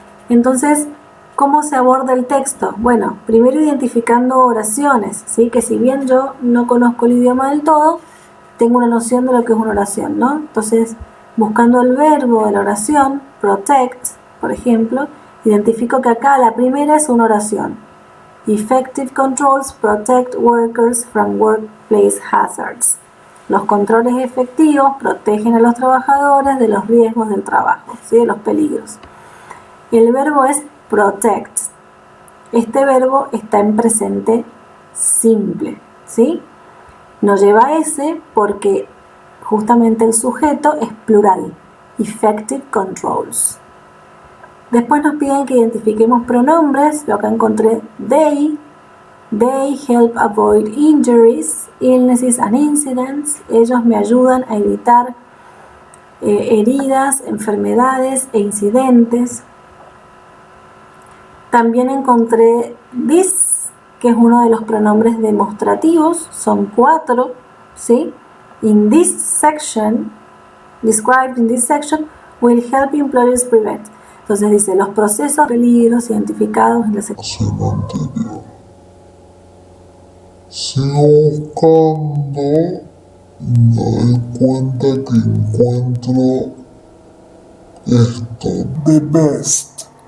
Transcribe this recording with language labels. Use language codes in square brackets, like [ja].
[es] Entonces, ¿cómo se aborda el texto? Bueno, primero identificando oraciones, ¿sí? Que si bien yo no conozco el idioma del todo, tengo una noción de lo que es una oración, ¿no? Entonces, buscando el verbo de la oración, protect, por ejemplo, identifico que acá la primera es una oración. [en] Effective controls protect workers from workplace hazards. [es] Los controles efectivos protegen a los trabajadores de los riesgos del trabajo, ¿sí? De los peligros. El verbo es protect. Este verbo está en presente simple, ¿sí? No lleva S porque justamente el sujeto es plural. [en] Effective controls. [es] Después nos piden que identifiquemos pronombres. Yo acá encontré they. [en] They help avoid injuries, illnesses and incidents. [es] Ellos me ayudan a evitar heridas, enfermedades e incidentes. También encontré this, que es uno de los pronombres demostrativos. Son 4, ¿sí? [en] In this section, described in this section, will help employers prevent. [es] Entonces dice, los procesos peligros identificados en la sección anterior. Sigo buscando y me doy cuenta que encuentro esto. [en] The best.